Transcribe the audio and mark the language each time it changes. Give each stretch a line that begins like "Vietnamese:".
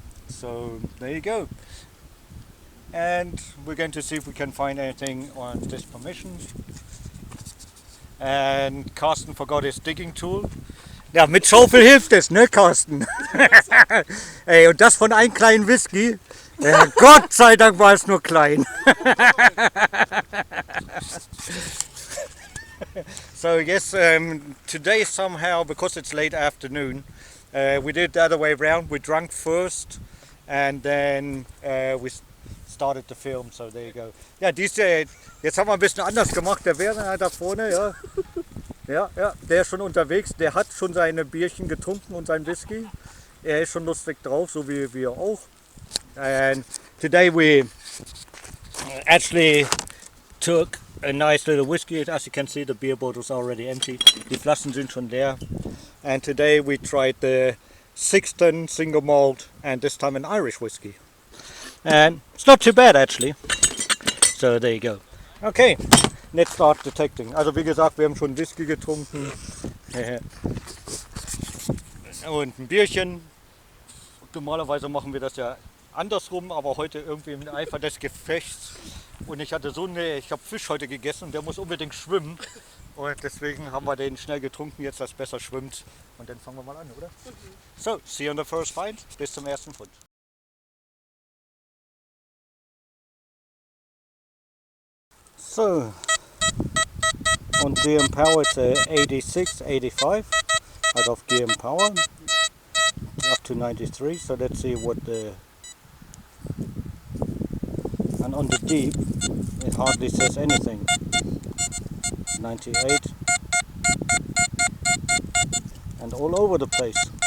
English: So there you go. And we're going to see if we can find anything on this permission. And Carsten forgot his digging tool.
German: Ja, mit Schaufel hilft es, ne, Carsten? Ey, und das von einem kleinen Whisky. Gott sei Dank war es nur klein.
English: So yes, today somehow, because it's late afternoon, we did the other way around. We drank first and then we started the film, so there you go.
German: Ja, jetzt haben wir ein bisschen anders gemacht. Der Werner da vorne, ja. Ja, der ist schon unterwegs. Der hat schon seine Bierchen getrunken und sein Whisky. Er ist schon lustig drauf, so wie wir auch.
English: And today we actually took a nice little whiskey. As you can see, the beer bottle's already empty.
German: Die Flaschen sind schon leer.
English: And today we tried the Sixton single malt and this time an Irish whiskey. And it's not too bad actually. So there you go. Okay, let's start detecting.
German: Also wie gesagt, wir haben schon Whisky getrunken und ein Bierchen. Normalerweise machen wir das ja andersrum, aber heute irgendwie im Eifer des Gefechts. Und ich habe Fisch heute gegessen und der muss unbedingt schwimmen. Und deswegen haben wir den schnell getrunken, jetzt dass besser schwimmt. Und dann fangen wir mal an, oder?
English: So, see you on the first find.
German: Bis zum ersten Fund.
English: So, on GM Power it's 86, 85 out of GM Power, up to 93, so let's see what and on the deep it hardly says anything, 98, and all over the place.